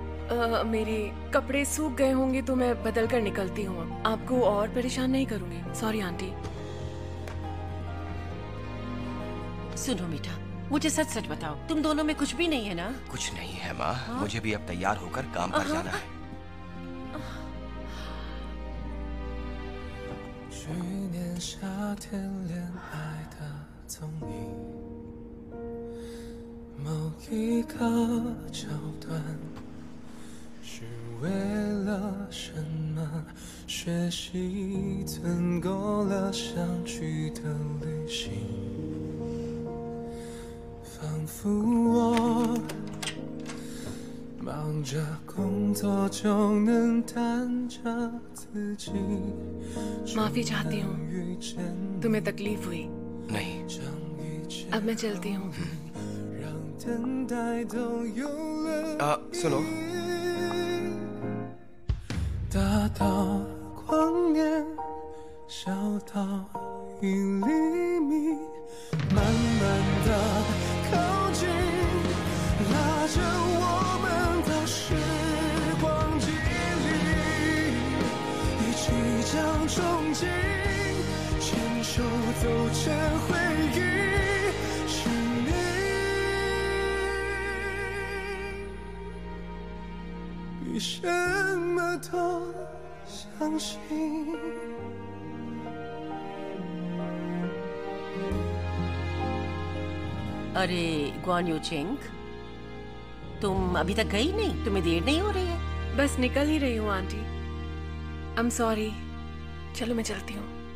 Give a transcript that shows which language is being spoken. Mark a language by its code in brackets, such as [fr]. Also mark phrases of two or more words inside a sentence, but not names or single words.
[hi] मेरे कपड़े सूख गए होंगे तो मैं बदल कर निकलती हूँ। आपको और परेशान नहीं करूंगी। सॉरी आंटी। सुनो मीठा, मुझे सच सच बताओ, तुम दोनों में कुछ भी नहीं है ना? कुछ नहीं है माँ। मुझे भी अब तैयार होकर काम पर जाना है। [zh] 去年夏天恋爱的踪影，某一个桥段，是为了什么？学习存够了相聚的旅行，仿佛我忙着工作就能担着自己。 [hi] माफी चाहती हूँ, तुम्हें तकलीफ हुई। नहीं। अब मैं चलती हूँ। सुनो। [zh] 大到光年，小到1厘米，慢慢的靠近，拉着我们到时光机里，一起将憧憬牵手走成回忆，是你比什么都相信。 [hi] अरे गुआन यूचिंग, तुम अभी तक गई नहीं? तुम्हें देर नहीं हो रही है? बस निकल ही रही हूँ आंटी। [en] I'm sorry। [hi] चलो मैं चलती हूँ।